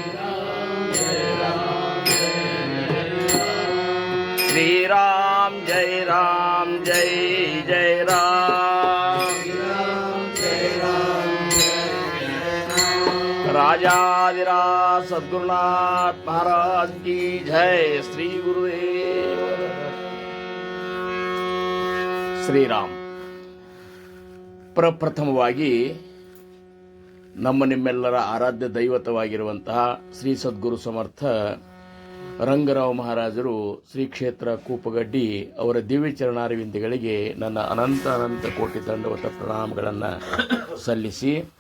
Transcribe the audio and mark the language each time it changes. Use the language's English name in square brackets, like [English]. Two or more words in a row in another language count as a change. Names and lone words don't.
[Hindi] श्री राम जय जय राम। राजाधिराज सद्गुरुनाथ महाराज की जय। श्री गुरुदेव ಶ್ರೀರಾಮ್. [Kannada] ಪ್ರಪ್ರಥಮವಾಗಿ ನಿಮ್ಮೆಲ್ಲರ ಆರಾಧ್ಯ ದೈವತವಾಗಿರುವಂತಹ ಶ್ರೀ ಸದ್ಗುರು ಸಮರ್ಥ ರಂಗರಾವ್ ಮಹಾರಾಜರು ಶ್ರೀ ಕ್ಷೇತ್ರ ಕೂಪಗಡ್ಡಿ ಅವರ ದಿವ್ಯ ಚರಣಾರವಿಂದಗಳಿಗೆ ನನ್ನ ಅನಂತ ಕೋಟಿ ದಂಡವತ ಪ್ರಣಾಮಗಳನ್ನು ಸಲ್ಲಿಸಿ,